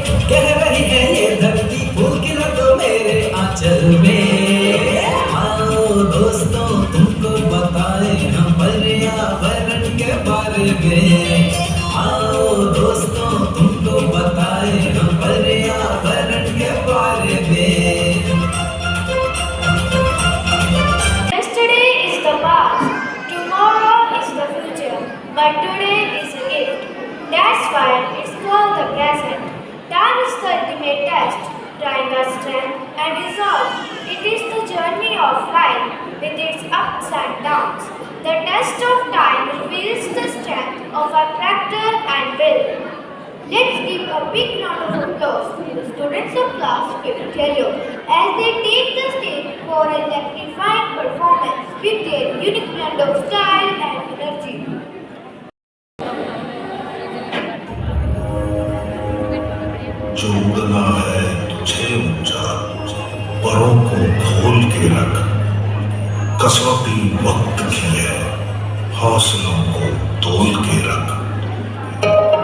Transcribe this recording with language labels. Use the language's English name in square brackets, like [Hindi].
[Hindi] कह रही है ये धरती फूल खिला तो मेरे आंचल में। आओ दोस्तों तुमको बताए हम पर्यावरण के बारे में। आओ दोस्तों तुमको बताए हम पर्यावरण के बारे में। [English] Yesterday is the past, tomorrow is the future, but today is a gift. That's why it's called the present. Time is the ultimate test, trying our strength and resolve. It is the journey of life with its ups and downs. The test of time reveals the strength of our character and will. Let's give a big round of applause to the students of class 5th yellow as they take the stage for an electrifying performance with their unique blend of style and energy. [Hindi] जो उड़ना है तुझे ऊंचा, परों को खोल के रख। कसौटी वक्त की है, हौसलों को तोल के रख।